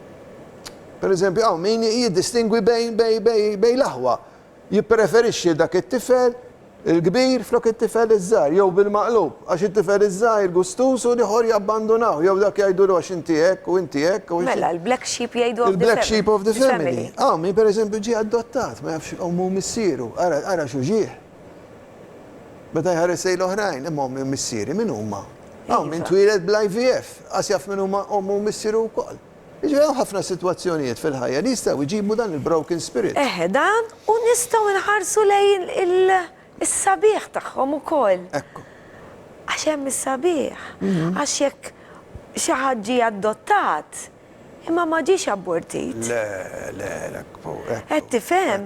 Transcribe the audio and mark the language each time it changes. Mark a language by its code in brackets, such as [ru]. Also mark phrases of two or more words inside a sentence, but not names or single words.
[mt] Per eżempju, għaw min jiddistingwi bej l-aħwa. Jippreferixxi dak it-tifel il-kbir flok it-tifel iż-żgħar, jew bil-maqlub, għax it-tifel iż-żgħar gustus u liħor jabbandunaw, jew dak jgħidu għax inti hekk u inti hekk. Mela, l- [en] black sheep [mt] jgħidu [en] Il-black sheep of the family. [mt] Min per eżempju ġie adottat, ma jafx ommu missieru, ara xu ġieħ. Meta jħares l-oħrajn, imma ommu missieri, min huma? Min twieled bl-IVF, għas jaf min huma ommu missieru wkoll. Iġveri ħafna situazzjonijiet fil-ħajja li jistgħu jġibu dan il- [en] broken spirit. [mt] Dan u nistgħu nħarsu lejn is-sabiħ tagħhom ukoll. Ekku. Għax hemm is-sabiħ. Għax jekk xi ħadd ġie adottat, imma ma ġiex abortit. Le, Qed tifhem?